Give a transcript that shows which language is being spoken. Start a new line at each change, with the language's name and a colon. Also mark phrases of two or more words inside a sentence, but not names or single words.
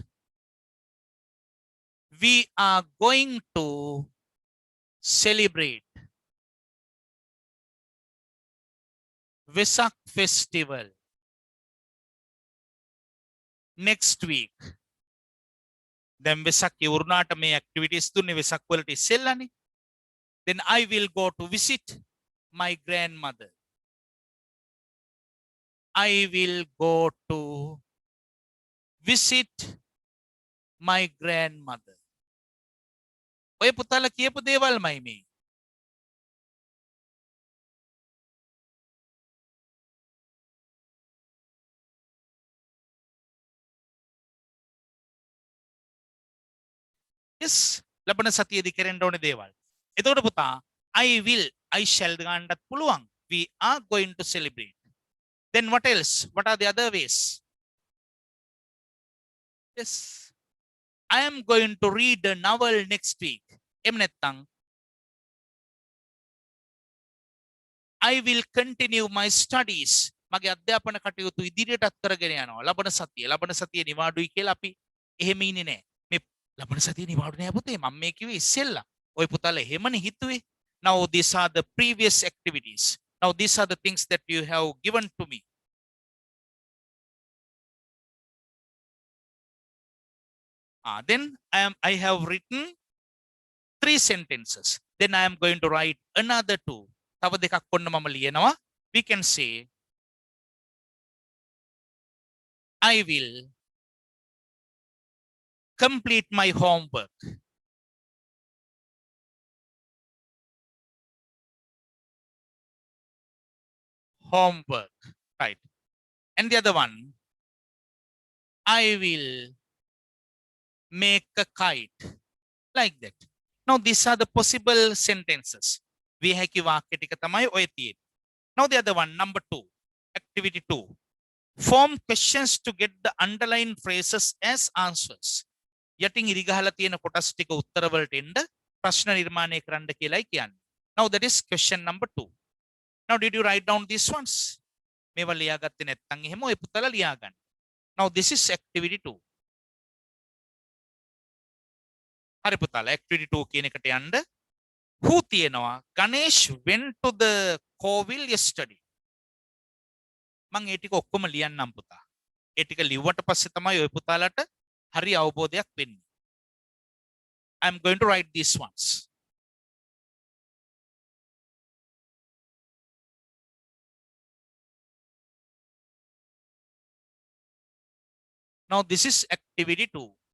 English: We are going to celebrate Vesak festival next week.
Sinhala: Then Vesak ඉවරුණාට මේ activities දුන්නේ Vesak වලට ඉස්සෙල්ලානේ.
English: Then I will go to visit my grandmother. I will go to visit my grandmother.
Sinhala: ඔය පුතාලා කියපු දේවල්මයි මේ. Yes, ලබන සතියේදී කරන්න ඕනේ දේවල්. එතකොට පුතා
English: I will, I shall
Sinhala: ගන්නත් පුළුවන්.
English: We are going to celebrate. Then what else? What are the other ways? Yes. I am going to read a novel next week.
Sinhala: එහෙම නැත්නම්
English: I will continue my studies.
Sinhala: මගේ අධ්‍යාපන කටයුතු ඉදිරියටත් කරගෙන යනවා. ලබන සතිය නිවාඩුයි කියලා අපි එහෙම ඉන්නේ නැහැ. මේ ලබන සතිය නිවාඩු නෑ පුතේ. මම මේ කිව්වේ ඉස්සෙල්ලා. ඔය පුතාලා එහෙමනේ හිතුවේ.
English: Now these are the previous activities. Now these are the things that you have given to me. Then I have written 3 sentences. Then I am going to write another 2.
Sinhala: තව දෙකක් ඔන්න මම ලියනවා.
English: We can say I will complete my homework. Homework, right? And the other one, I will make a kite, like that. Now these are the possible sentences.
Sinhala: We හැකි වාක්‍ය ටික තමයි ඔය තියෙන්නේ.
English: Now the other one, number 2, activity 2. Form questions to get the underlined phrases as answers.
Sinhala: යටින් ඉරිගහලා තියෙන කොටස් ටික උත්තර වලට එන්න ප්‍රශ්න නිර්මාණය කරන්න කියලායි කියන්නේ.
English: Now that is question number 2. Now did you write down these ones?
Sinhala: මේවා ලියාගත්තේ නැත්නම් එහෙම ඔය පුතලා ලියා ගන්න.
English: Now this is activity 2.
Sinhala: හරි පුතාලා activity 2 කියන එකට යන්න. Who තියෙනවා?
English: Ganesh went to the Kovil yesterday.
Sinhala: මම ඒ ටික ඔක්කොම ලියන්නම් පුතා. ඒ ටික ලිව්වට පස්සේ තමයි ඔය පුතාලට හරි අවබෝධයක් වෙන්නේ.
English: I am going to write these ones. Now this is activity 2.